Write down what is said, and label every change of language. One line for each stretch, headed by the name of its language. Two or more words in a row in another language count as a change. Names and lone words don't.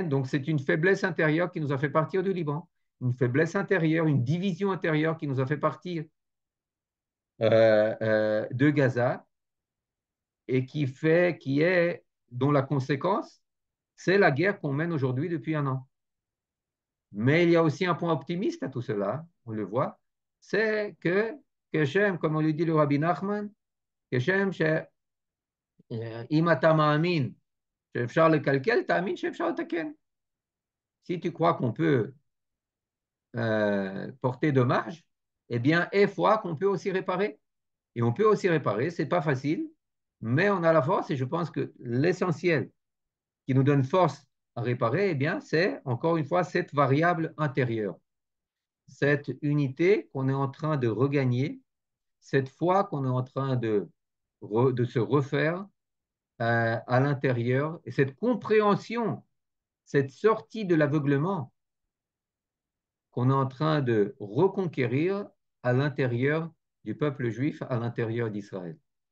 French: Donc c'est une faiblesse intérieure qui nous a fait partir du Liban, une faiblesse intérieure, une division intérieure qui nous a fait partir de Gaza et dont la conséquence, c'est la guerre qu'on mène aujourd'hui depuis un an. Mais il y a aussi un point optimiste à tout cela, on le voit, c'est que j'aime, comme on le dit le Rabbi Nachman, que j'aime,
Hebrew: אם אתה מאמין שאפשר לקלקל, תאמין שאפשר לתקן.
French: Si tu crois qu'on peut porter dommage, eh bien, et foi qu'on peut aussi réparer. Et on peut aussi réparer, c'est pas facile, mais on a la force et je pense que l'essentiel qui nous donne force à réparer, eh bien, c'est encore une fois cette variable intérieure, cette unité qu'on est en train de regagner, cette foi qu'on est en train de se refaire à l'intérieur et cette compréhension, cette sortie de l'aveuglement qu'on est en train de reconquérir à l'intérieur du peuple juif, à l'intérieur d'Israël.